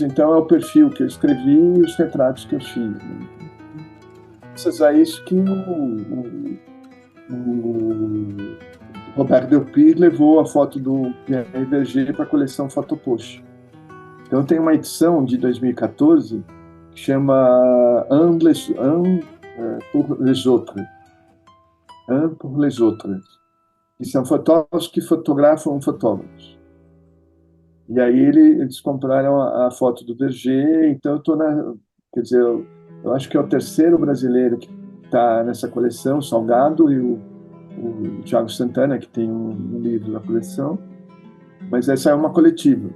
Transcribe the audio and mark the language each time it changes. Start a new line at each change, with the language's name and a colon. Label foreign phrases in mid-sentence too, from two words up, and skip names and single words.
Portuguese: Então é o perfil que eu escrevi e os retratos que eu fiz. Graças a isso que o Robert Delpy levou a foto do Pierre Berger para a coleção Photopost. Então tem uma edição de 2014 que chama
French: Un pour les autres. Un pour les autres.
Portuguese: Que são fotógrafos que fotografam fotógrafos. E aí eles compraram a foto do Berger, então eu estou quer dizer, eu acho que é o terceiro brasileiro que está nessa coleção, Salgado e o Thiago Santana, que tem um livro na coleção, mas essa é uma coletiva.